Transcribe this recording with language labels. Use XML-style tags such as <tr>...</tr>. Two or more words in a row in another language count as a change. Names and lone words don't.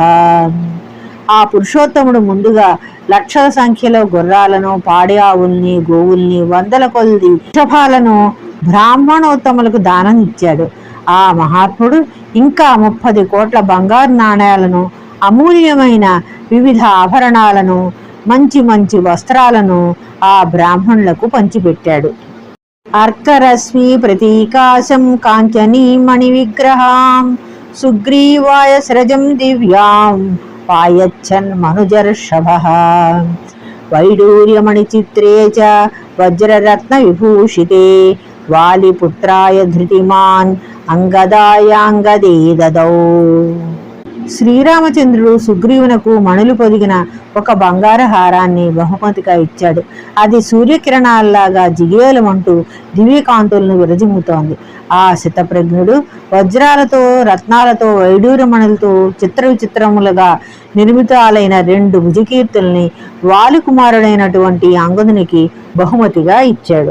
<te>ఆ పురుషోత్తముడు ముందుగా లక్షల సంఖ్యలో గుర్రాలను, పాడి ఆవుల్ని, గోవుల్ని, వందల కొలది వృషభాలను బ్రాహ్మణోత్తములకు దానం ఇచ్చాడు. ఆ మహాత్ముడు ఇంకా 30 కోట్ల బంగారు నాణేలను, అమూల్యమైన వివిధ ఆభరణాలను, మంచి మంచి వస్త్రాలను ఆ బ్రాహ్మణులకు పంచిపెట్టాడు.</te> <sa>अर्करश्मि प्रतीकाशं काञ्चनीमणिविग्रहां सुग्रीवाय स्रजं दिव्यां पायच्छन् मनुजर्षभः वैडूर्यमणिचित्रे च वज्ररत्नविभूषिते वालिपुत्राय धृतिमान् अंगदायांगदे ददौ.</sa> <te>శ్రీరామచంద్రుడు సుగ్రీవునకు మణులు పొదిగిన ఒక బంగారు హారాన్ని బహుమతిగా ఇచ్చాడు. అది సూర్యకిరణాల్లాగా జిగేలమంటూ దివ్యకాంతులను విరజిమ్ముతోంది. ఆ శతప్రజ్ఞుడు వజ్రాలతో రత్నాలతో వైడూర్యమణులతో చిత్ర విచిత్రములుగా నిర్మితాలైన 2 భుజకీర్తుల్ని వాలికుమారుడైనటువంటి అంగదునికి బహుమతిగా ఇచ్చాడు.</te>